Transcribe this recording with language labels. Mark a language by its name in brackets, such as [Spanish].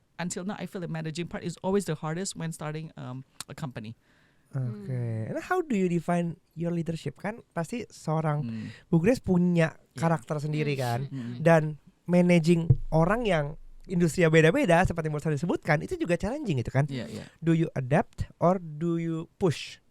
[English] Until now, I feel the managing part is always the hardest when starting a company. Okay. And how do you define your leadership? [Indonesian] Kan pasti seorang Bu Grace punya karakter sendiri kan, dan managing orang yang industrinya beda-beda seperti yang barusan disebutkan itu juga challenging itu kan. [English] Do you adapt or do you push?